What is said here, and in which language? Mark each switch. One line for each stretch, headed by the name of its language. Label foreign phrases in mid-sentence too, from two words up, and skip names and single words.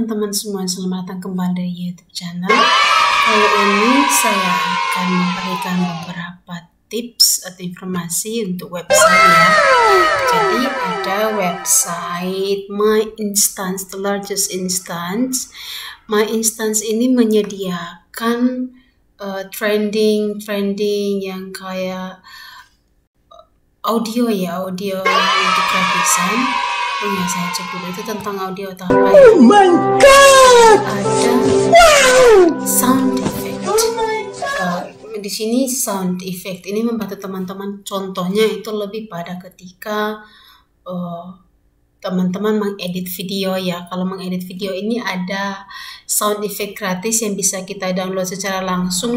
Indonesian: teman-teman semua, selamat datang kembali di YouTube channel. Kali ini saya akan memberikan beberapa tips atau informasi untuk website ya. Jadi ada website My Instance,
English: the largest instance.
Indonesian: My Instance ini menyediakan trending yang kayak audio untuk gratisan. Ya, saya cek dulu itu tentang audio atau apa ya.
English: Oh my god!
Indonesian: Ada
English: sound effect.
Indonesian: Di sini
English: sound effect
Indonesian: ini membantu teman-teman. Contohnya itu lebih pada ketika teman-teman mengedit video ya. Kalau mengedit video ini ada
English: sound effect
Indonesian: gratis yang bisa kita download secara langsung.